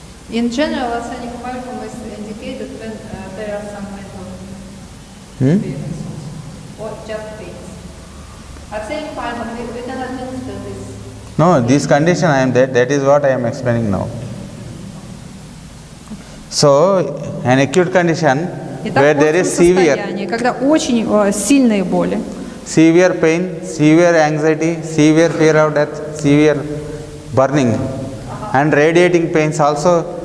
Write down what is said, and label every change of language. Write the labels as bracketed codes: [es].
[en] In general, arsenicum album is indicated when there are some mental experiences or just pains. Arsenicum album, we can administer this. No, this condition that is what I am explaining now. So, an acute condition where there is severe, [ru] когда очень сильные боли, [en] severe pain, severe anxiety, severe fear of death, severe burning, and radiating pains also.